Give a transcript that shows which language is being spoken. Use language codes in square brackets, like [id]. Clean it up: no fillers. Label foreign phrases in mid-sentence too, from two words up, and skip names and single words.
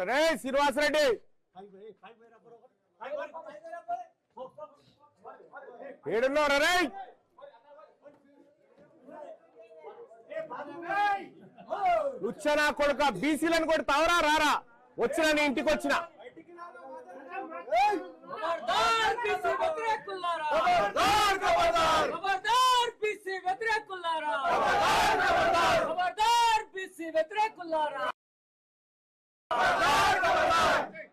[te] రే శ్రీనివాస్ రెడ్డి, ఏడున్నారా రే? లుచ్చనా కొడుక, బీసీలను కొడతావరా? రారా, వచ్చిన నీ ఇంటికి వచ్చిన. ఖబర్దార్ బీసీ వ్యతిరేకులారా ఖబర్దార్ బీసీ వ్యతిరేకులారా ఖబర్దార్ బీసీ వ్యతిరేకులారా